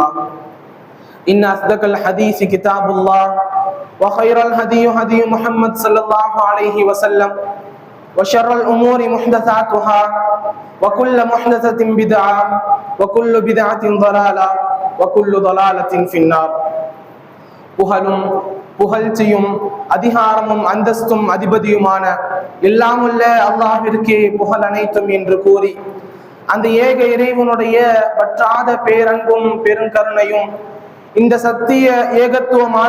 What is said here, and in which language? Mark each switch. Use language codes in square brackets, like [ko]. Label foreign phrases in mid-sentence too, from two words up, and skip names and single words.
[ar] إن أصدق الحديث كتاب الله وخير الهدي هدي محمد صلى الله عليه وسلم وشر الأمور محدثاتها وكل محدثة بدعة وكل بدعة ضلالة وكل ضلالة في النار. [ta] புகழும் புகழ்ச்சியும் அதிகாரமும் அந்தஸ்தும் அதிபதியுமான எல்லாமுள்ள அல்லாஹ்விற்கே புகழ் அனைத்தும் என்று கூறி, அந்த ஏக இறைவனுடைய வற்றாத பேரன்பும் பெருங்கருணையும் இந்த சத்திய ஏகத்துவ